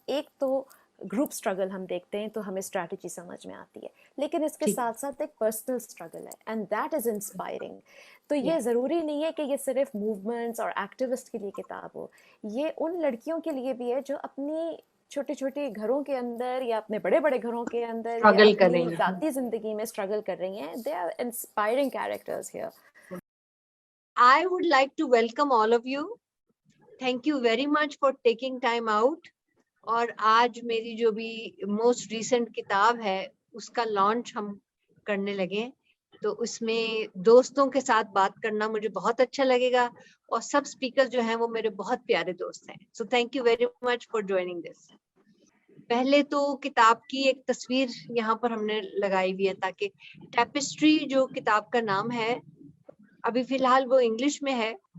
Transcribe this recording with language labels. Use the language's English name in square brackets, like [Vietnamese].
[Urdu] ایک تو group struggle ہم دیکھتے ہیں تو ہمیں اسٹریٹجی سمجھ میں آتی ہے، لیکن اس کے ساتھ ساتھ ایک پرسنل اسٹرگل ہے، [English] And that is inspiring. [Urdu] تو یہ ضروری نہیں ہے کہ یہ صرف موومنٹس اور ایکٹیوسٹ کے لیے کتاب ہو، یہ ان لڑکیوں کے لیے بھی ہے جو اپنی چھوٹے چھوٹے گھروں کے اندر یا اپنے بڑے بڑے گھروں کے اندر یا اپنی ذاتی زندگی میں اسٹرگل کر رہی ہیں. [English] They are inspiring characters here. I would like to welcome all of you. Thank you very much for taking time out. [Urdu] اور آج میری جو بھی موسٹ ریسنٹ کتاب ہے اس کا لانچ ہم کرنے لگے، تو اس میں دوستوں کے ساتھ بات کرنا مجھے بہت اچھا لگے گا، اور سب اسپیکر جو ہیں وہ میرے بہت پیارے دوست ہیں. [English] So thank you very much for joining this. [Urdu] پہلے تو کتاب کی ایک تصویر یہاں پر ہم نے لگائی ہوئی ہے تاکہ ٹیپسٹری جو کتاب کا نام ہے ابھی فی الحال وہ انگلش میں ہے.